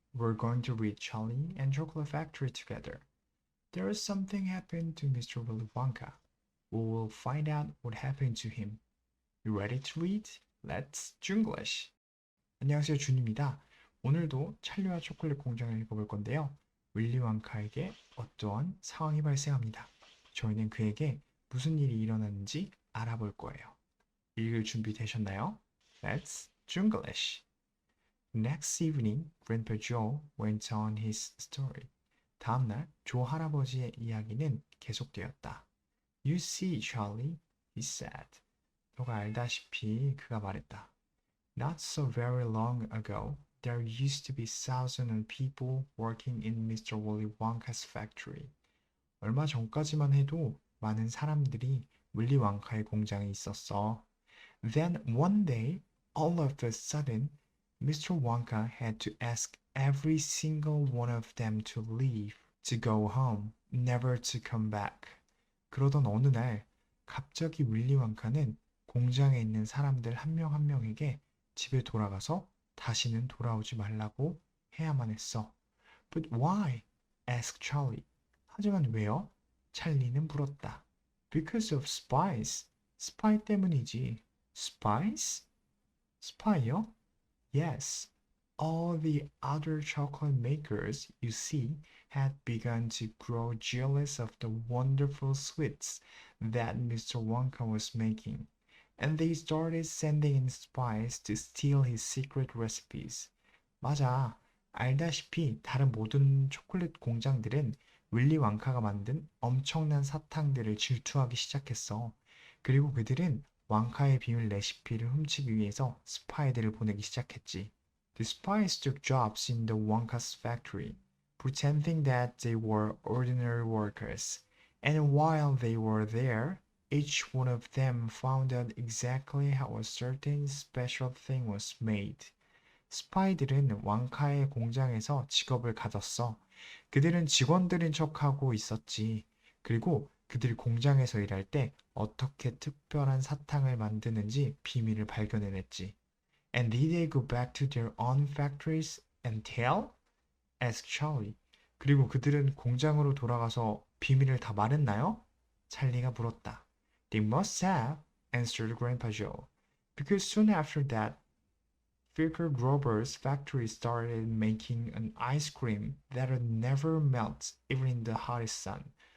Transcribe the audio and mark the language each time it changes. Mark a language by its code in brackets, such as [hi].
[en] We're going to read Charlie and Chocolate Factory together. There is something happened to Mr. Willy Wonka. We will find out what happened to him. You ready to read? Let's Junglish. [ko] 안녕하세요, 준입니다. 오늘도 찰리와 초콜릿 공장을 읽어볼 건데요. 윌리 왕카에게 어떠한 상황이 발생합니다. 저희는 그에게 무슨 일이 일어났는지 알아볼 거예요. 읽을 준비 되셨나요? [en] Let's Junglish. Next evening, Grandpa Joe went on his story. [ko] 다음날 조 할아버지의 이야기는 계속되었다. [en] You see, Charlie, he said. [ko] 너가 알다시피 그가 말했다. [en] Not so very long ago, there used to be thousands of people working in Mr. Willy Wonka's factory. [ko] 얼마 전까지만 해도 많은 사람들이 윌리 왕카의 공장에 있었어. [en] Then one day, all of a sudden, Mr. Wonka had to ask every single one of them to leave, to go home, never to come back. [ko] 그러던 어느 날, 갑자기 윌리 왕카는 공장에 있는 사람들 한 명 한 명에게 집에 돌아가서 다시는 돌아오지 말라고 해야만 했어. [en] But why? asked Charlie. [ko] 하지만 왜요? 찰리는 물었다. [en] Because of spies. [ko] 스파이 때문이지. [en] Spies? [ko] 스파이요? [en] Yes. All the other chocolate makers, you see, had begun to grow jealous of the wonderful sweets that Mr. Wonka was making, and they started sending in spies to steal his secret recipes. [ko] 맞아. 알다시피 다른 모든 초콜릿 공장들은 윌리 왕카가 만든 엄청난 사탕들을 질투하기 시작했어. 그리고 그들은 왕카의 비밀 레시피를 훔치기 위해서 스파이들을 보내기 시작했지. [en] The spies took jobs in the Wonka's factory, pretending that they were ordinary workers. And while they were there, each one of them found out exactly how a certain special thing was made. [ko] 스파이들은 왕카의 공장에서 직업을 가졌어. 그들은 직원들인 척하고 있었지. 그리고 그들이 공장에서 일할 때 어떻게 특별한 사탕을 만드는지 비밀을 발견해냈지. [en] And did they go back to their own factories and tell? asked Charlie. [ko] 그리고 그들은 공장으로 돌아가서 비밀을 다 말했나요? 찰리가 물었다. [en] They must have, answered Grandpa Joe, because soon after that, Vicar Grover's factory started making an ice cream that would never melt even in the hottest sun.